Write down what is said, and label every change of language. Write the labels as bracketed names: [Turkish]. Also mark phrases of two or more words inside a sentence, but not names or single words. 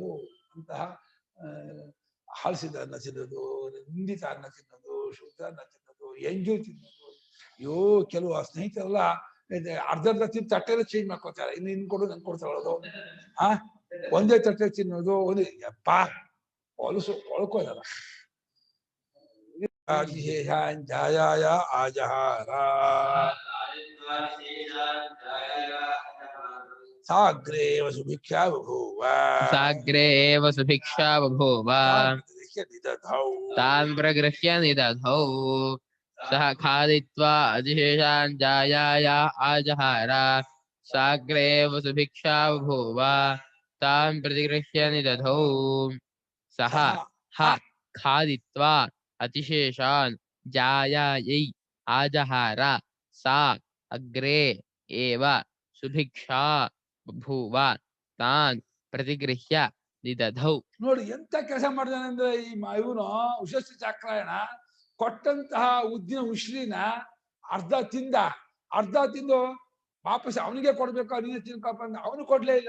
[Kannada] ಅಂತಹ ಹಾಲಿಸಿದ ಅನ್ನ ತಿನ್ನೋದು, ನಿಂದಿತ ಅನ್ನ ತಿನ್ನೋದು, ಶುದ್ಧ ಅನ್ನ ತಿನ್ನೋದು, ಎಂಜು ತಿನ್ನೋದು. ಅಯ್ಯೋ, ಕೆಲವು ಸ್ನೇಹಿತರೆಲ್ಲ ಅರ್ಧ ತಿಂದು ತಟ್ಟೆಲ್ಲ ಚೇಂಜ್ ಮಾಡ್ಕೋತಾರೆ. ಇನ್ನು ಕೊಡು ನನ್ ಕೊಡ್ತಾಳೋದು, ಒಂದೇ ತಟ್ಟೆ ತಿನ್ನೋದು. ಒಂದು ಯಪ್ಪ ಹೊಲಸು ಒಳ್ಕೋದಲ್ಲ. [Sanskrit] ಜಾಯಾಯ ಆಜಹಾರ ಸಾಗ್ರೇವ ಸುಭಿಕ್ಷಾ ಬಭೂವ. ಸಾಗ್ರೇವ ಸುಭಿಕ್ಷಾ ಬಭೂವ. ತಾನ್ ಪ್ರಗೃಹ್ಯ ನಿದಧೌ. ಸಹ ಖಾದಿತ್ವಾ ಅಧಿಶೇಷಾನ್ ಜಾಯಾಯ ಆಜಹಾರ. ಸಾಗ್ರೇವ ಸುಭಿಕ್ಷಾ ಬಭೂವ. ತಾನ್ ಪ್ರತಿಗೃಹ್ಯ ನಿದಧೌ. ಸಹ ಖಾದಿತ್ವಾ ಅತಿಶೇಷಾನ್ ಜಾಯಾಯೈ ಆಜಹಾರ. ಸಾ ಅಗ್ರೇ ಏವ ಸುಭಿಕ್ಷಾ ಬಭೂವ. ತಾನ್ ಪ್ರತಿಗೃಹ್ಯ ನಿದಧೌ. [Kannada] ನೋಡಿ ಎಂತ ಕೆಲಸ ಮಾಡಿದಾನೆ ಅಂದ್ರೆ ಈ ಇವನು ಉಷಸ್ತಿ ಚಾಕ್ರಾಯಣ ಕೊಟ್ಟಂತಹ ಉದ್ದಿನ ಉಶ್ಲಿನ ಅರ್ಧ ತಿಂದ. ಅರ್ಧ ತಿಂದು ವಾಪಸ್ ಅವನಿಗೆ ಕೊಡ್ಬೇಕು, ಅವನಿಗೆ ತಿನ್ಕಪ್ಪ ಅಂದ್ರೆ ಅವನು ಕೊಡ್ಲೇ ಇಲ್ಲ.